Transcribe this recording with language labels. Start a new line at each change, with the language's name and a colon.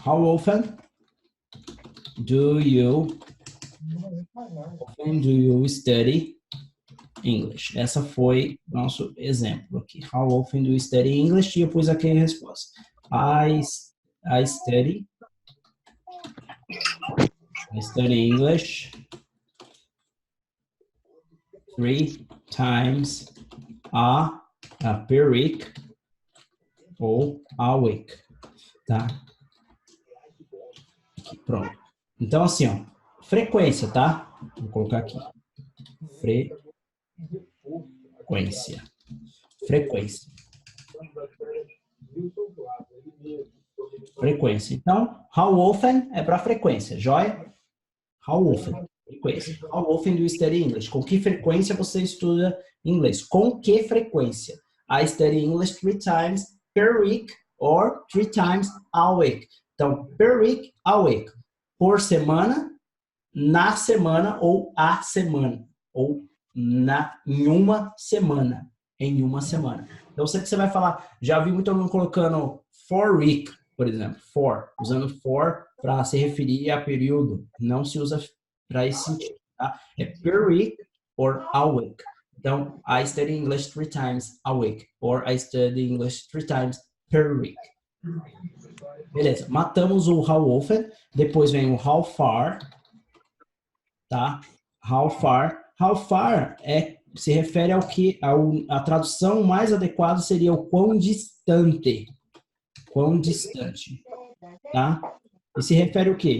English: How often do you study English?
Portuguese: Essa foi nosso exemplo aqui.
English: How often do you study English?
Portuguese: E eu pus aqui a resposta.
English: I study English 3 times per week
Portuguese: ou a week. Tá? Aqui, pronto. Então, assim, ó, frequência, tá? Vou colocar aqui. Frequência. Frequência. Frequência. Então, how often é para frequência, joia? How often? Frequência.
English: How often do you study English?
Portuguese: Com que frequência você estuda inglês? Com que frequência?
English: I study English 3 times per week or 3 times a week.
Portuguese: Então, per week, a week. Por semana, na semana ou a semana. Ou em uma semana. Em uma semana. Então, você vai falar, já vi muito aluno colocando for week, por exemplo, for, usando for para se referir a período, não se usa para esse sentido, tá?
English: É per week or a week. Então, I study English 3 times a week, or I study English 3 times per week.
Portuguese: Beleza, matamos o how often, depois vem o how far, tá? How far. How far se refere ao que, a tradução mais adequada seria o quão distante. Quão distante, tá? E se refere ao quê?